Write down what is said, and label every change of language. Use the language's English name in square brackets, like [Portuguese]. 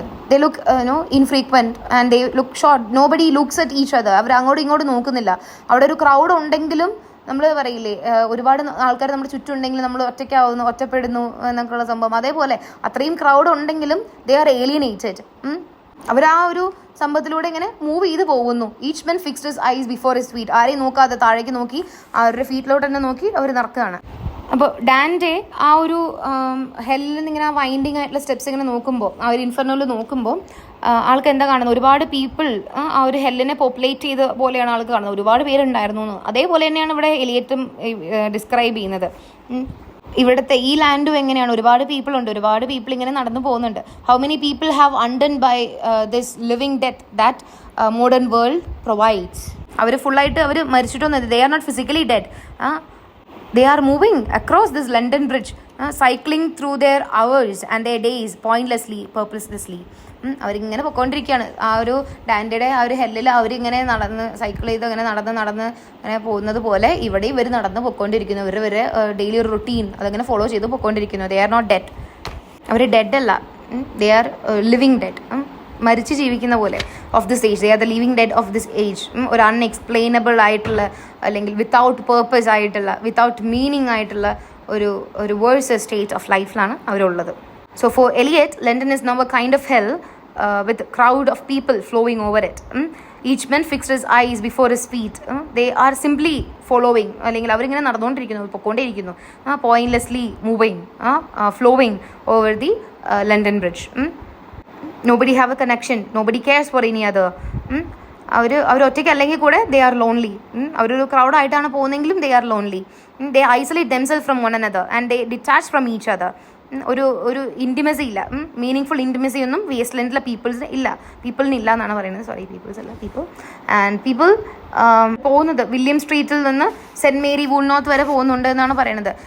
[English] they look infrequent and they look short. Nobody looks at each other. [Malayalam] അവർ അങ്ങോട്ടും ഇങ്ങോട്ടും നോക്കുന്നില്ല. അവിടെ ഒരു ക്രൗഡ് ഉണ്ടെങ്കിലും നമ്മൾ പറയില്ലേ ഒരുപാട് ആൾക്കാർ നമ്മുടെ ചുറ്റുണ്ടെങ്കിലും നമ്മൾ ഒറ്റപ്പെടുന്നു എന്നൊക്കെയുള്ള സംഭവം, അതേപോലെ അത്രയും ക്രൗഡ് ഉണ്ടെങ്കിലും [English] They are alienated. [Malayalam] അവർ ആ ഒരു സംഭവത്തിലൂടെ ഇങ്ങനെ മൂവ് ചെയ്ത് പോകുന്നു. [English] Each men fixed his eyes before his feet. [Malayalam] ആരെയും നോക്കാതെ താഴേക്ക് നോക്കി അവരുടെ ഫീറ്റിലോട്ട് തന്നെ നോക്കി അവർ നടക്കുകയാണ്. അപ്പോൾ ഡാൻഡെ ആ ഒരു ഹെല്ലിൽ നിന്ന് ഇങ്ങനെ ആ വൈൻഡിങ് ആയിട്ടുള്ള സ്റ്റെപ്സ് ഇങ്ങനെ നോക്കുമ്പോൾ, ആ ഒരു ഇൻഫെർണോയിൽ നോക്കുമ്പോൾ ആൾക്ക് എന്താ കാണുന്നത്, ഒരുപാട് പീപ്പിൾ ആ ഒരു ഹെല്ലിനെ പോപ്പുലേറ്റ് ചെയ്ത പോലെയാണ് ആൾക്ക് കാണുന്നത്. ഒരുപാട് പേരുണ്ടായിരുന്നു എന്ന്. അതേപോലെ തന്നെയാണ് ഇവിടെ എലിയറ്റും ഡിസ്ക്രൈബ് ചെയ്യുന്നത്. ഇവിടുത്തെ ഈ ലാൻഡും എങ്ങനെയാണ്, ഒരുപാട് പീപ്പിൾ ഉണ്ട്, ഒരുപാട് പീപ്പിൾ ഇങ്ങനെ നടന്നു പോകുന്നുണ്ട്. [English] How many people have undone by this living death that modern world provides. [Malayalam] അവർ ഫുള്ളായിട്ട് അവർ മരിച്ചിട്ടൊന്നും, [English] They are not physically dead. They are moving across this London Bridge, cycling through their hours and their days pointlessly, purposelessly. [Malayalam] അവരിങ്ങനെ പൊയ്ക്കൊണ്ടിരിക്കുകയാണ്. ആ ഒരു ഡാൻഡയുടെ ആ ഒരു ഹെല്ലിൽ അവരിങ്ങനെ cycle ചെയ്ത് അങ്ങനെ നടന്ന് അങ്ങനെ പോകുന്നത് പോലെ ഇവിടെ ഇവർ നടന്ന് പൊയ്ക്കൊണ്ടിരിക്കുന്നു. ഇവർ ഡെയിലി ഒരു റുട്ടീൻ അതങ്ങനെ ഫോളോ ചെയ്ത് പൊയ്ക്കൊണ്ടിരിക്കുന്നു. [English] They are not dead. [Malayalam] Our dead അല്ല, [English] They are living dead. [Malayalam] മരിച്ച് ജീവിക്കുന്ന പോലെ [English] Of this age. They are the living dead of this age. [Malayalam] ഒരു അൺഎക്സ്പ്ലെയിനബിൾ ആയിട്ടുള്ള, അല്ലെങ്കിൽ വിത്തൗട്ട് പേർപ്പസ് ആയിട്ടുള്ള, വിത്തൗട്ട് മീനിങ് ആയിട്ടുള്ള ഒരു verse state of ലൈഫിലാണ് അവരുള്ളത്. [English] So for Eliot, London is now a kind of hell with a crowd of people flowing over it. Each man fixed his eyes before his feet. They are simply following, [Malayalam] അല്ലെങ്കിൽ അവരിങ്ങനെ നടന്നുകൊണ്ടിരിക്കുന്നു, പൊക്കോണ്ടേയിരിക്കുന്നു, [English] Pointlessly moving, flowing over the London bridge. Nobody have a connection, nobody cares for any other. [Malayalam] അവർ ഒറ്റയ്ക്ക് അല്ലെങ്കിൽ കൂടെ [English] They are lonely. [Malayalam] അവരൊരു ക്രൗഡായിട്ടാണ് പോകുന്നതെങ്കിലും they are lonely. [English] They isolate themselves from one another and they detach from each other. [Malayalam] ഒരു intimacy ഇല്ല, meaning intimacy ഒന്നും waste ലാൻഡിലെ പീപ്പിൾസിന് ഇല്ല. പീപ്പിളിന് ഇല്ല എന്നാണ് പറയുന്നത്, സോറി പീപ്പിൾസ് അല്ല, പീപ്പിൾ. ആൻഡ് പീപ്പിൾ പോകുന്നത് വില്യം സ്ട്രീറ്റിൽ നിന്ന് സെൻറ്റ് മേരി വൂൾനോത്ത് വരെ പോകുന്നുണ്ട് എന്നാണ് പറയുന്നത്.